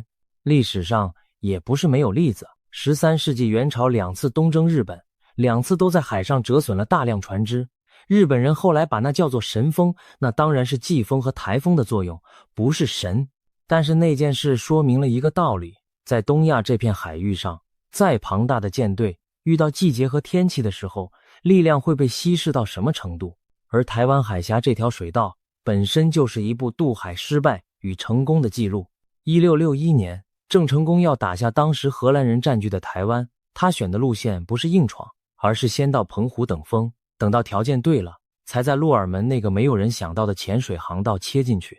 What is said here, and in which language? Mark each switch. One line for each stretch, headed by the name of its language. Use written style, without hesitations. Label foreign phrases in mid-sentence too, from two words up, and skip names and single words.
Chinese: 歷史上也不是沒有例子，13世紀元朝2次東征日本，2次都在海上折損了大量船只。日本人後來把那叫做神風，那當然是季風和台風的作用，不是神。但是那件事說明了一個道理，在東亞這片海域上，再龐大的艦隊遇到季節和天氣的時候，力量會被稀釋到什麼程度。而台灣海峽這條水道本身就是一部渡海失敗與成功的記錄。1661年，鄭成功要打下當時荷蘭人佔據的台灣，他選的路線不是硬闖，而是先到澎湖等風，等到條件對了，才在鹿耳門那個沒有人想到的淺水航道切進去。